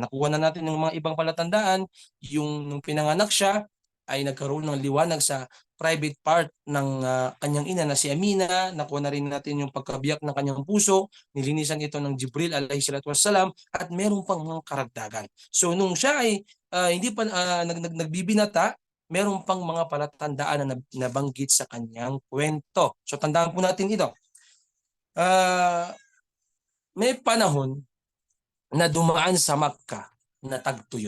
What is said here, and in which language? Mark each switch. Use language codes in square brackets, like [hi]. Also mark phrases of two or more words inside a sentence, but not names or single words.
[tl] Nakuha na natin ng mga ibang palatandaan, yung nung pinanganak siya ay nagkaroon ng liwanag sa [en] private part [tl] ng kanyang ina na si Amina. Nakuha na rin natin yung pagkabiyak ng kanyang puso, nilinisan ito ng Jibril [ar] alayhi salatu wassalam, [tl] at meron pang mga karagdagan. So nung siya ay hindi pa nagbibinata, meron pang mga palatandaan na nabanggit sa kanyang kwento. So tandaan po natin ito. May panahon na dumaan sa Makkah na tagtuyot.